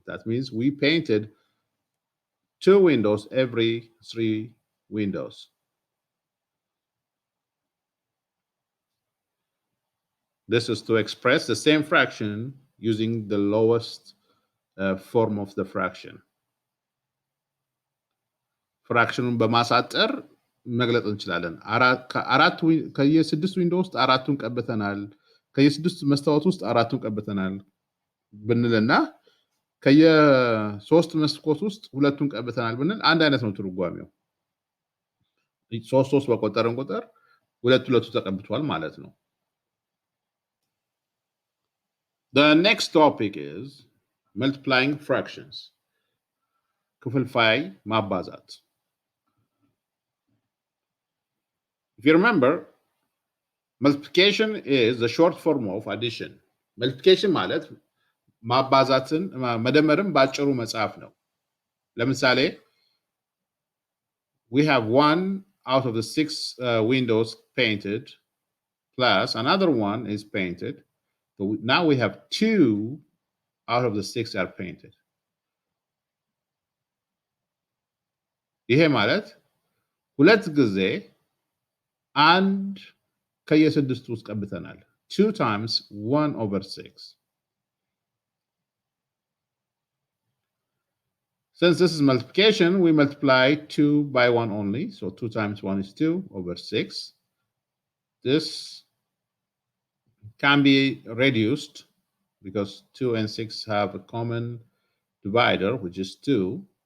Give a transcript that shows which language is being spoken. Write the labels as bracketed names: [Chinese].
[English] That means we painted 2 windows every 3 windows. This is to express the same fraction using the lowest form of the fraction. [Amharic] ፍራክሽኑን በማሳጠር መግለጽ እንችላለን። ከየ6 ዊንዶ ውስጥ 4ቱን ቀብተናል፣ ከየ6 መስታወት ውስጥ 4ቱን ቀብተናል ብንልና ከየ3 መስኮት ውስጥ 2ቱን ቀብተናል ብንል አንድ አይነት ነው ትርጓሜው። 3 በቆጠርን ቁጥር 2 ተቀብቷል ማለት ነው። [English] The next topic is multiplying fractions. [Amharic] ክፍልፋይ ማባዛት. [English] If you remember, multiplication is the short form of addition. Multiplication [Amharic] ማለት ማባዛትን መደመርን ባጭሩ መጻፍ ነው። ለምሳሌ [English] we have 1 out of the 6 windows painted plus another one is painted. So now we have 2 out of the 6 are painted. [Amharic] ይሄ ማለት ሁለት ጊዜ አንድ ከየ6 ውስጥ ቀብተናል። [English] 2 times 1 over 6. Since this is multiplication, we multiply 2 by 1 only. So 2 times 1 is 2 over 6. This can be reduced because 2 and 6 have a common divider, which is 2.